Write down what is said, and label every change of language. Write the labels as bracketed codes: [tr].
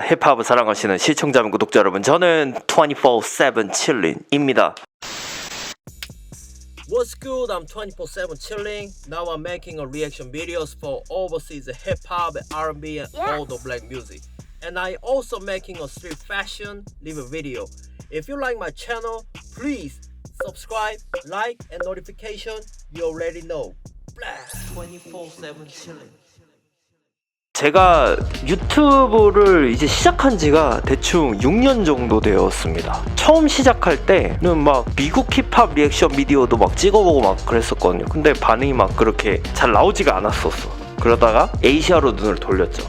[ko] 힙합을 사랑하시는 시청자 및 구독자 여러분, 저는 24/7 chilling입니다. [en] What's good? I'm 24/7 chilling. Now I'm making a reaction videos for overseas hip hop, R&B, and all the black music. And I also making a street fashion review video. If you like my channel, please subscribe, like, and notification. You already know. 24/7 chilling. [ko] 제가 유튜브를 이제 시작한 지가 대충 6년 정도 되었습니다. 처음 시작할 때는 막 미국 힙합 리액션 비디오도 막 찍어보고 막 그랬었거든요. 근데 반응이 막 그렇게 잘 나오지가 않았었어. 그러다가 아시아로 눈을 돌렸죠.